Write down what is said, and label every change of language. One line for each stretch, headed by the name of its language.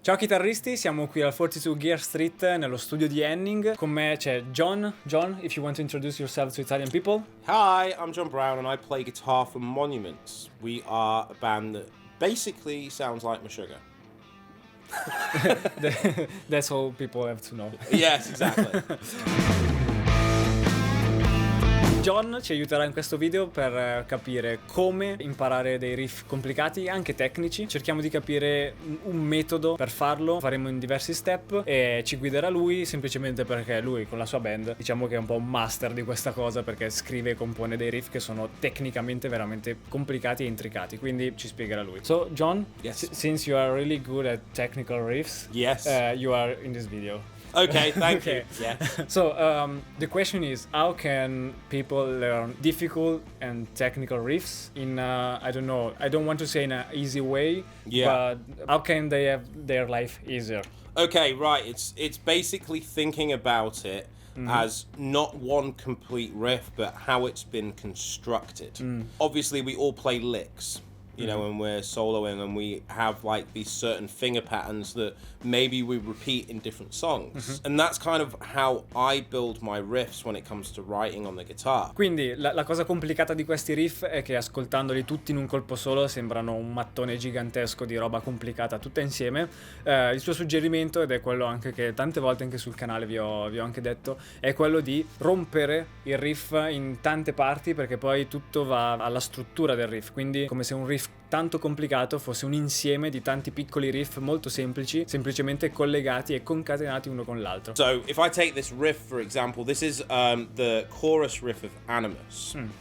Italian: Ciao chitarristi, siamo qui al 42 Gear Street nello studio di Henning. Con me c'è John.
English: John, if you want to introduce yourself to Italian people. Hi, I'm John Browne and I play guitar for Monuments. We are a band that basically sounds like Meshuggah. That's all people have to know. Yes, exactly.
Italian: John ci aiuterà in questo video per capire come imparare dei riff complicati, anche tecnici. Cerchiamo di capire un metodo per farlo, faremo in diversi step e ci guiderà lui semplicemente perché lui con la sua band diciamo che è un po' un master di questa cosa, perché scrive e compone dei riff che sono tecnicamente veramente complicati e intricati, quindi ci spiegherà lui.
English: So John, Yes. Since you are really good at technical riffs, Yes. You are in this video. Okay, thank you. Okay. Yeah. So the question is, how can people learn difficult and technical riffs in I don't know, I don't want to say in an easy way, Yeah. but how can they have their life easier? Okay, right. It's basically thinking about it as not one complete riff, but how it's been constructed. Obviously, we all play licks. You know, when we're soloing and we have like these certain finger patterns that maybe we repeat in different songs. And that's kind of how I build my riffs when it comes to writing on the guitar.
Italian: Quindi la cosa complicata di questi riff è che ascoltandoli tutti in un colpo solo sembrano un mattone gigantesco di roba complicata tutta insieme. Il suo suggerimento, ed è quello anche che tante volte anche sul canale vi ho anche detto, è quello di rompere il riff in tante parti, perché poi tutto va alla struttura del riff, quindi come se un riff tanto complicato fosse un insieme di tanti piccoli riff molto semplici, semplicemente collegati e concatenati uno con l'altro.
English: So if I take this riff, for example, this is the chorus riff of Animus.